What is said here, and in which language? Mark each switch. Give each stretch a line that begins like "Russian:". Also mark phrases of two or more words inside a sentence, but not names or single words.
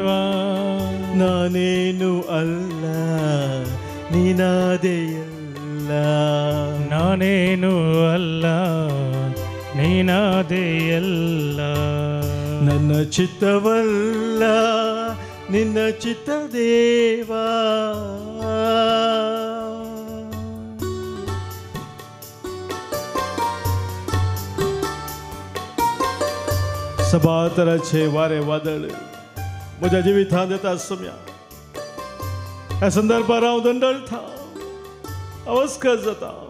Kannada: ನಾನೇನು ಅಲ್ಲ ನೀನಾದೆ ಎಲ್ಲ. ನಾನೇನು ಅಲ್ಲ ನೀನಾದೆ ಎಲ್ಲ. ನನ್ನ ಚಿತ್ತವಲ್ಲ ನಿನ್ನ ಚಿತ್ತ ದೇವ.
Konkani: सबातराचे वारे वादळ म्हज्या जिवितांत येता आसम्या. ह्या संदर्भार हांव दंडळटा, अवस्कत जाता.